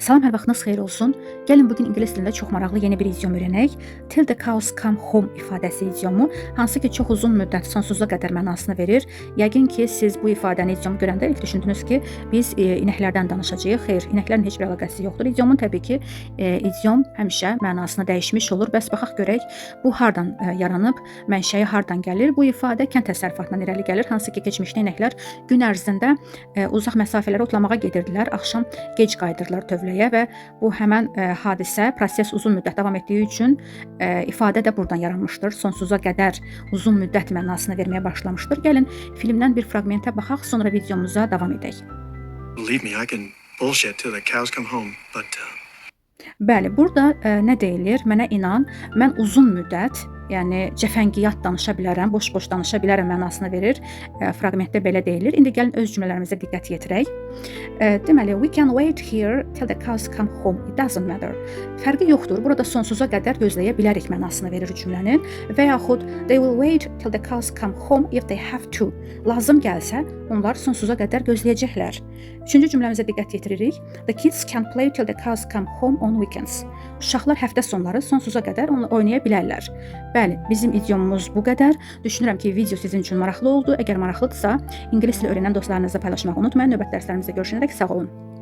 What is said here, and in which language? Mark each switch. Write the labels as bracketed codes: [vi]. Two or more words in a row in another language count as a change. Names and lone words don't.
[az] Salam, hər vaxtınız xeyir olsun. Gəlin bugün ingilis dilində çox maraqlı yeni bir idiom öyrənək. [en] Till the cows come home [az] ifadəsi idiomu, hansı ki çox uzun müddət, sonsuza qədər mənasını verir. Yəqin ki siz bu ifadəni, idiomu görəndə ilk düşündünüz ki, biz inəklərdən danışacağıq. Xeyr, inəklərin heç bir əlaqəsi yoxdur. İdiomun təbii ki, idiom həmişə mənasını dəyişmiş olur. Bəs baxaq görək, bu hardan yaranıb, mənşəyi hardan gəlir? Bu ifadə kənd təsərrüfatından irəli gəlir, hansı ki keçmişdə inəklər gün ərzində uzaq məsafələrə otlamağa gedirdilər, axşam gec qayıdırdılar tövləyə və bu həmən hadisə, proses uzun müddət davam etdiyi üçün ifadə də buradan yaranmışdır. Sonsuza qədər uzun müddət mənasını verməyə başlamışdır. Gəlin filmdən bir fraqmentə baxaq, sonra videomuza davam edək. [en] Believe me, I can bullshit till the cows come home, but [az] Bəli, burada nə deyilir? Mənə inan, mən uzun müddət, yəni cəfəngiyyat danışa bilərəm, boş-boş danışa bilərəm mənasını verir. Fraqmentdə belə deyilir. İndi gəlin öz cümlələrimizə diqqət yetirək. Deməli, [en] we can wait here till the cows come home. It doesn't matter. [az] Fərqi yoxdur. Burada sonsuza qədər gözləyə bilərik mənasını verir cümlənin. Və yaxud [en] they will wait till the cows come home if they have to. [az] Lazım gəlsə, onlar sonsuza qədər gözləyəcəklər. Üçüncü cümləmizə diqqət yetiririk. [en] The kids can play till the cows come home on weekends. [az] Uşaqlar həftə sonları sonsuza qədər oynaya bilərlər. Bəli, bizim idiomumuz bu qədər. Düşünürəm ki, video sizin üçün maraqlı oldu. Əgər maraqlıdırsa, ingilis dili öyrənən dostlarınızla paylaşmağı unutmayın. Növbəti dərslərimizdə görüşənədək sağ olun.